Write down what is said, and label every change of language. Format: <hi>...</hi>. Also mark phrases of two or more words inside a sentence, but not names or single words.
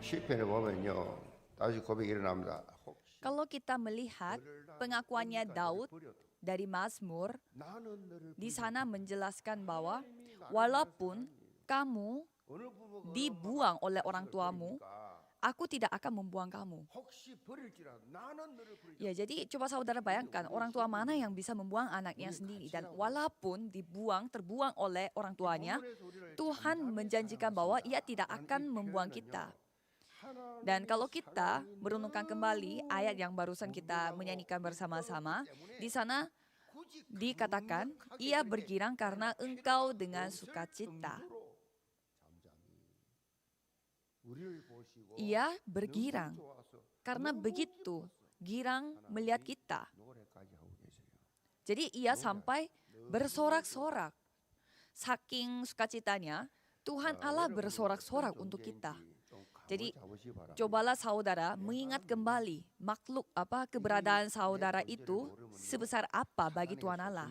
<ko>시편에 보면요. 다시 고백이 일어납니다.</ko> <id>Kalau kita melihat pengakuannya Daud dari Mazmur,</id> <ko>나는 너를</ko> <id>di sana menjelaskan bahwa walaupun kamu dibuang oleh orang tuamu, aku tidak akan membuang kamu.</id> <ko>혹시 버릴지라도 나는 너를 버리지</ko> <id>Ya, jadi coba saudara bayangkan orang tua mana yang bisa membuang anaknya sendiri, dan walaupun terbuang oleh orang tuanya, Tuhan menjanjikan bahwa Ia tidak akan membuang kita. Dan kalau kita merenungkan kembali ayat yang barusan kita menyanyikan bersama-sama, di sana dikatakan, Ia bergirang karena engkau dengan sukacita. Ia bergirang karena begitu girang melihat kita.</id> <ko>노래까지 하고 계세요.</ko> <id>Jadi ia sampai bersorak-sorak. Saking sukacitanya, Tuhan Allah bersorak-sorak untuk kita. Jadi cobalah saudara mengingat kembali keberadaan saudara itu sebesar apa bagi Tuhan Allah.</id>